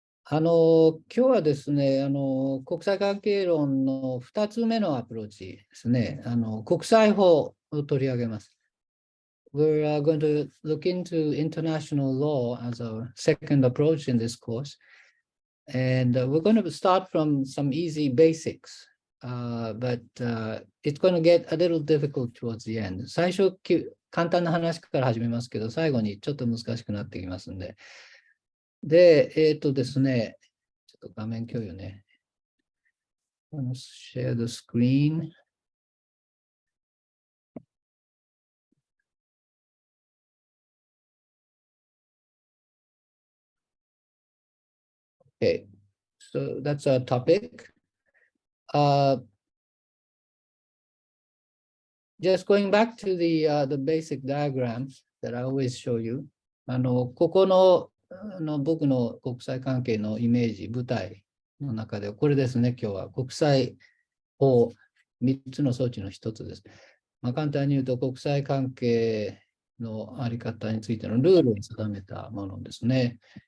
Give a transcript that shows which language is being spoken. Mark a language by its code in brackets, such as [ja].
[ja] 今日はですね、国際関係論の2つ目のアプローチですね。国際法を取り上げます。 [en] We're going to look into international law as a second approach in this course. And we're going to start from some easy basics, but it's going to get a little difficult towards the end. [ja] 最初、簡単な話から始めますけど、最後にちょっと難しくなってきますんで。で、ですね、ちょっと画面共有ね。 [en] Share the screen. Okay, so that's our topic. Just going back to the basic diagram that I always show you. [ja] ここの僕の国際関係のイメージ、舞台の中で、これですね、今日は国際法3つの装置の一つです。簡単に言うと、国際関係のあり方についてのルールを定めたものですね。